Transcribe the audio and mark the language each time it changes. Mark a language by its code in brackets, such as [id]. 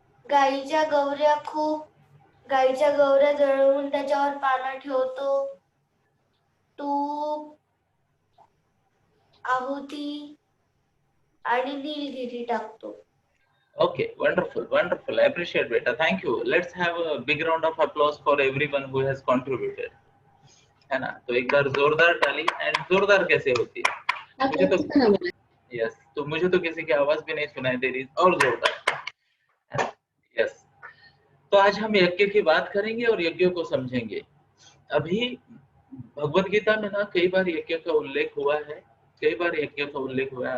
[mr] गायीच्या गौऱ्या गायीच्या गौऱ्या जळवून त्याच्यावर पानं ठेवतो. तूप, आहुती आणि नीलगिरी टाकतो. [en] Okay, wonderful, wonderful. I appreciate beta. Thank you. Let's have a big round of applause for everyone who has contributed. [hi] है ना? तो एक बार जोरदार ताली। एंड जोरदार कैसे होती है? मुझे तो यस, तो मुझे तो किसी की आवाज भी नहीं सुनाई दे रही, और जोरदार। यस, तो आज हम यज्ञ की बात करेंगे और यज्ञ को समझेंगे। अभी भगवत गीता में ना कई बार यज्ञ का उल्लेख हुआ है, कई बार यज्ञ का उल्लेख हुआ है।